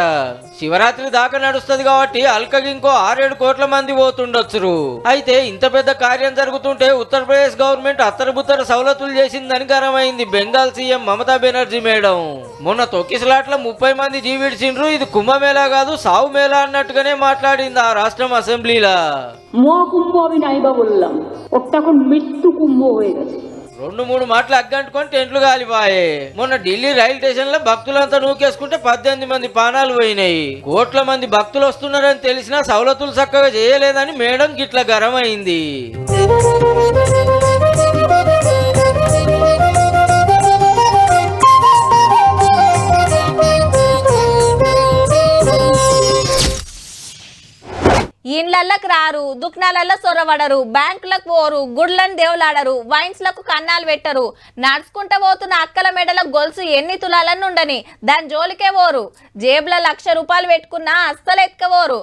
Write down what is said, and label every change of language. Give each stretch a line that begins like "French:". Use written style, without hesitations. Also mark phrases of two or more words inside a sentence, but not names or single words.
Telugu: శివరాత్రి దాకా నడుస్తుంది కాబట్టి అల్కకి ఇంకో 6-7 కోట్ల మంది పోతుండొచ్చు. అయితే ఇంత పెద్ద కార్యం జరుగుతుంటే ఉత్తరప్రదేశ్ గవర్నమెంట్ అత్తరబుత్తర సౌలతులు చేసిందని గరమైంది బెంగాల్ సీఎం మమతా బెనర్జీ మేడం. మొన్న తొక్కిసలాట్ల 30 మంది జీవిడిచిండ్రు. ఇది కుంభమేళా కాదు సావు మేళా అన్నట్టుగానే మాట్లాడింది ఆ రాష్ట్రం అసెంబ్లీలా.
Bangla: মহাকুম্ভ আমি নাইবা বললাম, ওটা এখন মৃত্যু কুম্ভ হয়ে গেছে।
Telugu: 2-3 మాటలు అగ్గంటుకొని టెంట్లు కాలిపాయే. మొన్న ఢిల్లీ రైలు స్టేషన్ లో భక్తులంతా నూకేసుకుంటే 18 మంది ప్రాణాలు పోయినాయి. కోట్ల మంది భక్తులు వస్తున్నారని తెలిసినా సవలతులు చక్కగా చేయలేదని మేడం గిట్ల గరం అయింది. ఇండ్లకి రారు, దుకాణాలలో సొరవడరు, బ్యాంకులకు పోరు, గుడ్లను దేవులాడరు, వైన్స్లకు కన్నాలు పెట్టరు, నడుచుకుంటూ పోతున్న అక్కల మెడల గొలుసు ఎన్ని తులాలని ఉండని దాని జోలికే పోరు, జేబులో 1,00,000 రూపాయలు పెట్టుకున్నా అస్సలు ఎత్తుకపోరు.